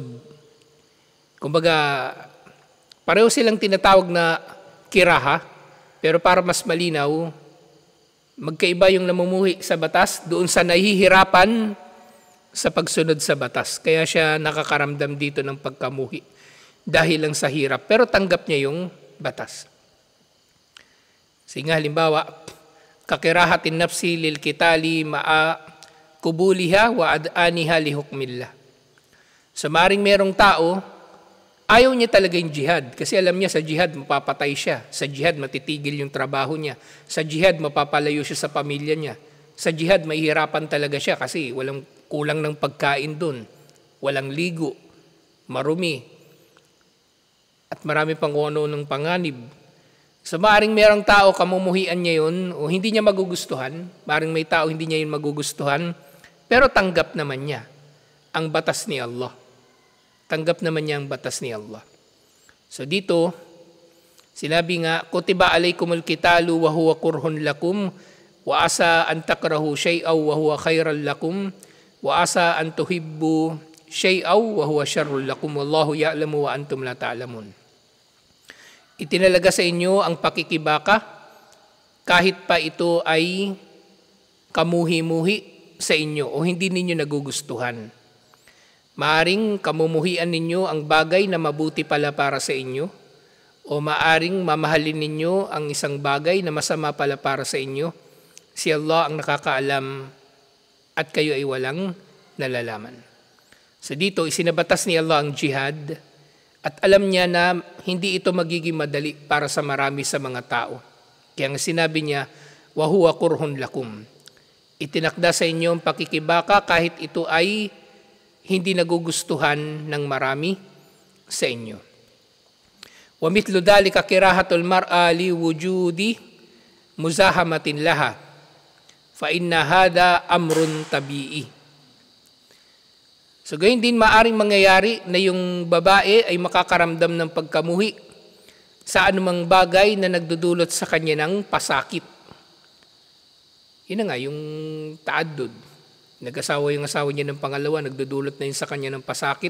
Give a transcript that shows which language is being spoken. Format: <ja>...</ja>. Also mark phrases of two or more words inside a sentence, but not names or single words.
<tl>Kumbaga, pareho silang tinatawag na kiraha, pero para mas malinaw, magkaiba yung namumuhi sa batas doon sa nahihirapan sa pagsunod sa batas. Kaya siya nakakaramdam dito ng pagkamuhi dahil lang sa hirap, pero tanggap niya yung batas. Sige nga, halimbawa,</tl> <ar>ككراهة النفس للقتال مع قبولها وإذعانها لحكم الله.</ar> <tl>So maring merong tao, ayaw niya talaga yung jihad kasi alam niya sa jihad mapapatay siya. Sa jihad matitigil yung trabaho niya. Sa jihad mapapalayo siya sa pamilya niya. Sa jihad mahihirapan talaga siya kasi walang kulang ng pagkain dun. Walang ligo, marumi, at marami pang ano ng panganib. So maring merong tao kamumuhian niya yun o hindi niya magugustuhan. Maring may tao hindi niya yun magugustuhan pero tanggap naman niya ang batas ni Allah. Tanggap naman niya ang batas ni Allah. So dito, sinabi nga,</tl> <ar>كتب عليكم القتال وهو كره لكم وعسى أن تكرهوا شيئا وهو خير لكم وعسى أن تحبوا شيئا وهو شر لكم والله يعلم وأنتم لا تعلمون.</ar> <tl>Itinalaga sa inyo ang pakikibaka kahit pa ito ay kamuhi-muhi sa inyo o hindi ninyo nagugustuhan. Maaring kamumuhian ninyo ang bagay na mabuti pala para sa inyo o maaring mamahalin ninyo ang isang bagay na masama pala para sa inyo. Si Allah ang nakakaalam at kayo ay walang nalalaman. So dito, isinabatas ni Allah ang jihad at alam niya na hindi ito magiging madali para sa marami sa mga tao. Kaya nga sinabi niya,</tl> <ar>وهو كره لكم.</ar> <tl>Itinakda sa inyo ang pakikibaka kahit ito ay hindi nagugustuhan ng marami sa inyo.</tl> <ar>ومثل ذلك كراهة المرأة لوجود مزاحمة لها فإن هذا أمر طبيعي.</ar> <tl>So gayon din maaring mangyayari na yung babae ay makakaramdam ng pagkamuhi sa anumang bagay na nagdudulot sa kanya ng pasakit. Yun na nga, yung ta'addud. Nag-asawa yung asawa niya ng pangalawa, nagdudulot na yun sa kanya ng pasakit.</tl>